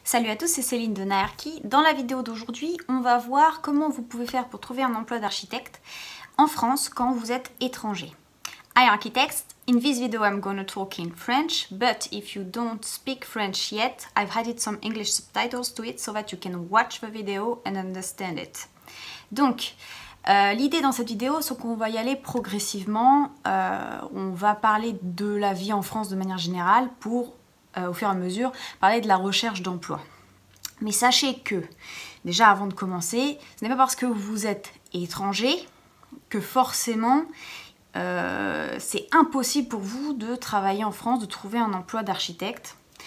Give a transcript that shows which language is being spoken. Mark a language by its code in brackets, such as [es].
[fr] Salut à tous, c'est Céline de Naerki. Dans la vidéo d'aujourd'hui, on va voir comment vous pouvez faire pour trouver un emploi d'architecte en France quand vous êtes étranger. [en] Hi architects, in this video I'm going to talk in French, but if you don't speak French yet, I've added some English subtitles to it so that you can watch the video and understand it. [fr] Donc, l'idée dans cette vidéo, c'est qu'on va y aller progressivement. On va parler de la vie en France de manière générale pour, au fur et à mesure, parler de la recherche d'emploi. Mais sachez que, déjà avant de commencer, ce n'est pas parce que vous êtes étranger que forcément c'est impossible pour vous de travailler en France, de trouver un emploi d'architecte.